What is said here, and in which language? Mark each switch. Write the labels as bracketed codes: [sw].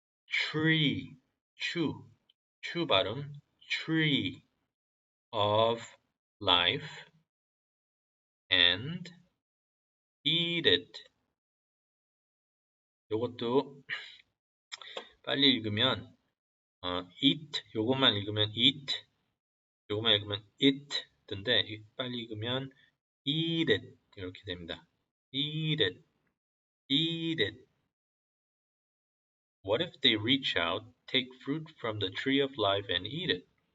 [en] tree, [ko] 추 발음, [en] tree of life, and eat it. [ko] 요것도 빨리 읽으면 eat, 요것만 읽으면 eat, 요것만 읽으면 it 던데 빨리 읽으면 eat it 이렇게 됩니다. [en] eat it. What if they reach out, take fruit from the tree of life and eat it?